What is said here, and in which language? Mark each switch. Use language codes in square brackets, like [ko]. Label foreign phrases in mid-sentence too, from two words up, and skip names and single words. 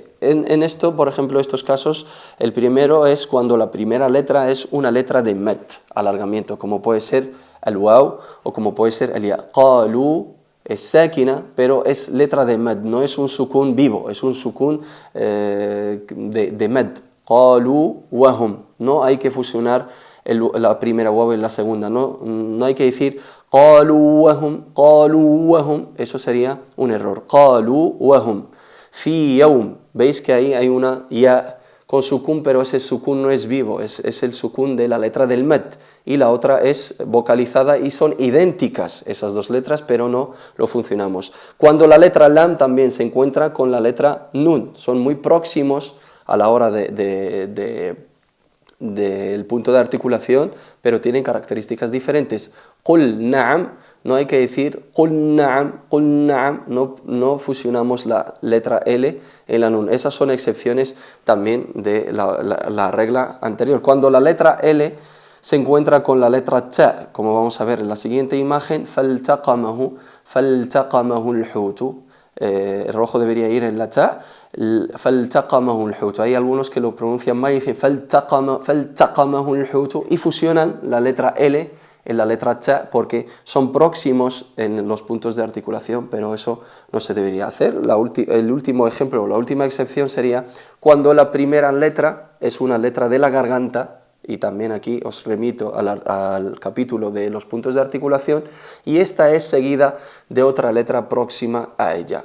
[es] En esto, por ejemplo, estos casos, el primero es cuando la primera letra es una letra de mad, alargamiento, como puede ser el waw o como puede ser el ya. Qalu es sákina, pero es letra de mad, no es un sukun vivo, es un sukun de mad. [ar] قَالُوا وَهُمْ. [es] No hay que fusionar la primera waw en la segunda, no hay que decir [ar] قَالُوا وَهُمْ, [es] eso sería un error. [ar] قَالُوا وَهُمْ. فِي يَوْمٍ, [es] veis que ahí hay una ya con sukun, pero ese sukun no es vivo, es el sukun de la letra del mad, y la otra es vocalizada, y son idénticas esas dos letras, pero no lo funcionamos. Cuando la letra lam también se encuentra con la letra nun, son muy próximos a la hora del punto de articulación, pero tienen características diferentes. [ar] قُلْ نَعَمْ, [es] no hay que decir [ar] قُلْ نَعَمْ, [es] no fusionamos la letra L en la nun. Esas son excepciones también de la regla anterior. Cuando la letra L se encuentra con la letra ta, como vamos a ver en la siguiente imagen, [ar] فَالْتَقَمَهُ الْحُوتُ. [es] el rojo debería ir en la ta, [ar] فَالْتَقَمَهُ الْحُوتُ. [es] Hay algunos que lo pronuncian mal y dicen [ar] فَالْتَقَمَهُ الْحُوتُ [es] y fusionan la letra L en la letra ta porque son próximos en los puntos de articulación, pero eso no se debería hacer. El último ejemplo, la última excepción sería cuando la primera letra es una letra de la garganta, y también aquí os remito al capítulo de los puntos de articulación, y esta es seguida de otra letra próxima a ella.